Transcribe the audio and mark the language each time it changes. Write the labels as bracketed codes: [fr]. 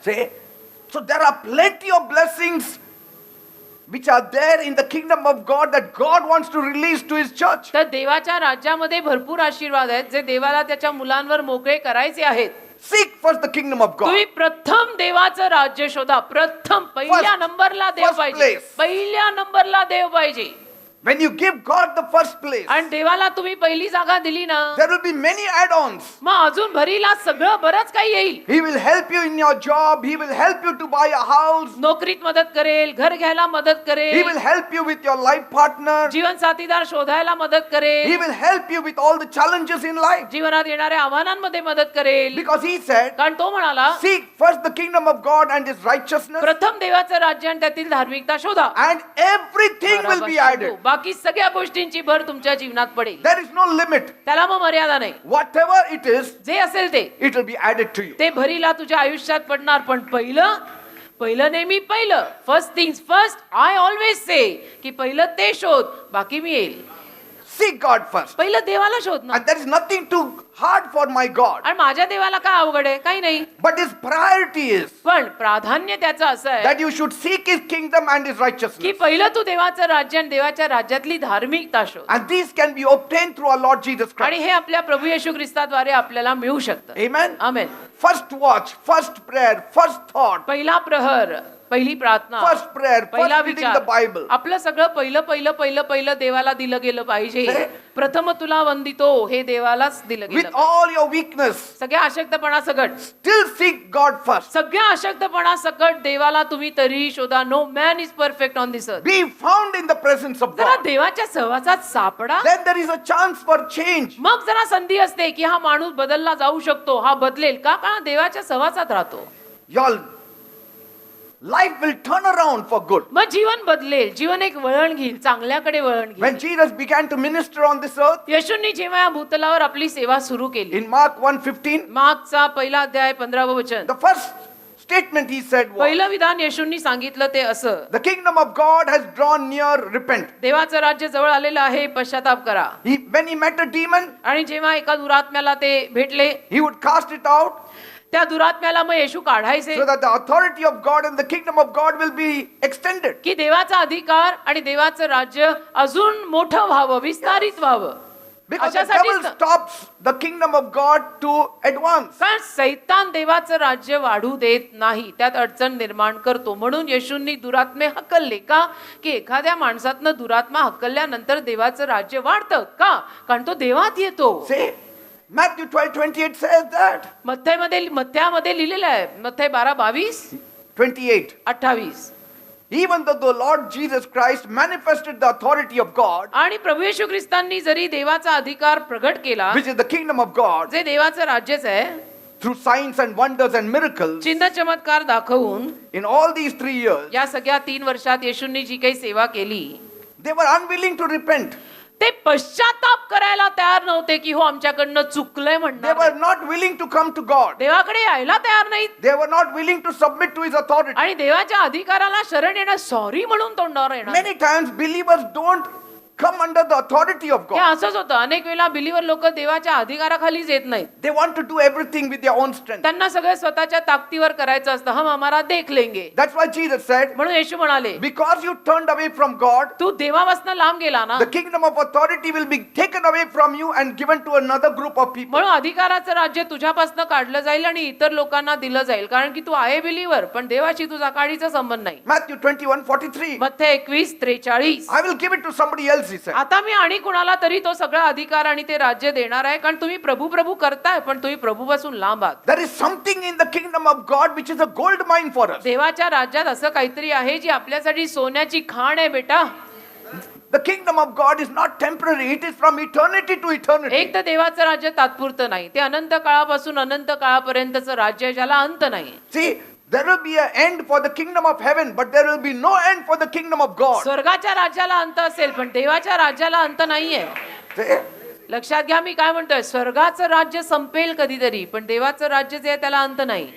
[en] See, so there are plenty of blessings which are there in the kingdom of God that God wants to release to his church. [mr] तर देवाच्या राज्यामध्ये भरपूर आशीर्वाद आहेत जे देवाला त्याच्या मुलांवर मोकळे करायचे आहेत. [en] Seek first the kingdom of God. [mr] तुम्ही प्रथम देवाचं राज्य शोधा. प्रथम पहिल्या नंबरला देव [en] first [mr] पाहिजे. [en] place. [mr] पहिल्या नंबरला देव पाहिजे. [en] When you give God the first place, [mr] आणि देवाला तुम्ही पहिली जागा दिली ना, [en] there will be many add-ons. [mr] मग अजून भरीला सगळं बरंच काही येईल. [en] He will help you in your job. He will help you to buy a house. [mr] नोकरीत मदत करेल, घर घ्यायला मदत [en] He [mr] करेल, [en] will help you with your life partner. [mr] जीवन साथीदार शोधायला मदत [en] He [mr] करेल, [en] will help you with all the challenges in life. [mr] जीवनात येणाऱ्या आव्हानांमध्ये मदत करेल. [en] Because he said, [mr] कारण तो म्हणाला, [en] seek first the kingdom of God and his righteousness, [mr] प्रथम देवाचं राज्य आणि त्यातील धार्मिकता शोधा. [en] and everything will be added. [mr] बाकी सगळ्या गोष्टींची भर तुमच्या जीवनात पडेल. [en] There is no limit. [mr] त्याला मग मर्यादा नाही. [en] Whatever it is, [mr] जे असेल ते [en] it will be added to you. [mr] ते भरीला तुझ्या आयुष्यात पडणार. पण पहिलं नेहमी पहिलं, [en] First things first. I always say [mr] की पहिलं ते शोध, बाकी मी येईल. [en] Seek God first. [mr] पहिलं देवाला शोध ना. [en] And there is nothing too hard for my God. [mr] आणि माझ्या देवाला काय अवघड आहे? काही नाही. [en] But his priority is [mr] पण प्राधान्य त्याचं असं आहे [en] that you should seek his kingdom and his [mr] की [en] righteousness. [mr] पहिलं तू देवाचं राज्य आणि देवाच्या राज्यातली धार्मिकता शोध. [en] And these can be obtained through our Lord Jesus [mr] आणि [en] Christ. [mr] हे आपल्या प्रभू येशू ख्रिस्ताद्वारे आपल्याला मिळू शकतं. [en] Amen. [mr] आमेन. [en] First watch, first prayer, first thought, [mr] पहिला प्रहर, पहिली प्रार्थना, [en] first prayer, [mr] पहिला [en] first reading the [mr] विचार, [en] Bible. [mr] आपलं सगळं पहिलं देवाला दिलं गेलं पाहिजे. प्रथम तुला वंदितो, हे देवालाच दिलं [en] With [mr] गेलं. [en] all your weakness, [mr] सगळ्या अशक्तपणा सकट, [en] still seek God first. [mr] सगळ्या अशक्तपणा सकट देवाला तुम्ही तरीही शोधा. [en] No man is perfect on this earth. Be found in the presence of [mr] जरा [en] God. [mr] देवाच्या सहवासात सापडा. [en] Then there is a chance for change. [mr] मग जरा संधी असते की हा माणूस बदलला जाऊ शकतो, हा बदलेल का? कारण देवाच्या सहवासात राहतो. [en] Your life will turn around for good. [mr] मग जीवन बदलेल. जीवन एक वळण घेईल, चांगल्याकडे वळण [en] When [mr] घेईल. [en] Jesus began to minister on this earth, [mr] येशूंनी जेव्हा या भूतलावर आपली सेवा सुरू केली, [en] in Mark 1:15, [mr] मार्कचा पहिला अध्याय 15वं वचन, [en] the first statement he said was, [mr] पहिलं विधान येशूंनी सांगितलं ते असं, [en] the kingdom of God has drawn near, repent. [mr] देवाचं राज्य जवळ आलेलं आहे, पश्चाताप करा. [en] When he met a demon, [mr] आणि जेव्हा एका दुरात्म्याला ते भेटले, [en] he would cast it out [mr] त्या दुरात्म्याला मग येशू काढायचे [en] so that the authority of God and the kingdom of God will be extended. [mr] की देवाचा अधिकार आणि देवाचं राज्य अजून मोठं व्हावं, विस्तारित व्हावं. [en] Because the [mr] अशासाठीच [en] devil [mr] ना. [en] stops the kingdom of God to advance. [mr] कारण सैतान देवाचं राज्य वाढू देत नाही, त्यात अडचण निर्माण करतो. म्हणून येशूंनी दुरात्मे हकलले. का? की एखाद्या माणसातनं दुरात्मा हकलल्यानंतर देवाचं राज्य वाढतं. का? कारण तो देवात येतो. [en] See, Matthew 12:28 says that. [mr] मथ्यामध्ये लिहिलेलं आहे, मथ्य 12:22, [en] 28. [mr] 28. [en] Even though the Lord Jesus Christ manifested the authority of God, [mr] आणि प्रभू येशू ख्रिस्तांनी जरी देवाचा अधिकार प्रगट केला, [en] which is the kingdom of God, [mr] जे देवाचं राज्यच आहे, [en] through signs and wonders and miracles, [mr] चिन्ह चमत्कार दाखवून [en] in all these 3 years, [mr] या सगळ्या 3 वर्षात येशूंनी जी काही सेवा केली, [en] they were unwilling to repent. [mr] ते पश्चाताप करायला तयार नव्हते की हो आमच्याकडनं चुकलंय [en] They [mr] म्हणणार [en] were [mr] नाही. [en] not willing to come to God. [mr] देवाकडे यायला तयार नाहीत [en] They were not willing to submit to His authority. [mr] आणि देवाच्या अधिकाराला शरण येणं सॉरी म्हणून तोंडावर येणार [en] Many times believers don't come under the authority of [mr] हे [en] God. [mr] असंच होतं. अनेक वेळा बिलीवर लोक देवाच्या अधिकाराखालीच येत नाहीत. [en] They want to do everything with their own strength. [mr] त्यांना सगळं स्वतःच्या ताकदीवर करायचं असतं. [hi] हम हमारा देख लेंगे. [en] That's why Jesus said, [mr] म्हणून येशू म्हणाले [en] because you turned away from God, [mr] तू देवापासून लांब गेला ना, [en] the kingdom of authority will be taken away from you and given to another group of people. [mr] म्हणून अधिकाराचं राज्य तुझ्यापासून काढलं जाईल आणि इतर लोकांना दिलं जाईल. कारण की तू आहे बिलीवर पण देवाशी तुझा काडीचा संबंध नाही. [en] Matthew 21:43. [mr] मत्थे 21:43. [en] I will give it to somebody else, he said. [mr] आता मी आणि कुणाला तरी तो सगळा अधिकार आणि ते राज्य देणार आहे. कारण तुम्ही प्रभू प्रभू करताय पण तुम्ही प्रभूपासून लांब आहात. [en] There is something in the kingdom of God which is a gold mine for us. [mr] देवाच्या राज्यात असं काहीतरी आहे जी आपल्यासाठी सोन्याची खाण आहे बेटा. [en] The kingdom of God is not temporary, it is from eternity to eternity. [mr] एक तर देवाचं राज्य तात्पुरतं नाही, ते अनंत काळापासून अनंत काळापर्यंतचं राज्य आहे ज्याला अंत नाही. [en] See, there will be an end for the kingdom of heaven, but there will be no end for the kingdom of God. [mr] स्वर्गाच्या राज्याला अंत असेल पण देवाच्या राज्याला अंत नाहीये. [en] See? [mr] लक्षात घ्या मी काय म्हणतोय. स्वर्गाचं राज्य संपेल कधीतरी पण देवाचं राज्य जे आहे त्याला अंत नाही.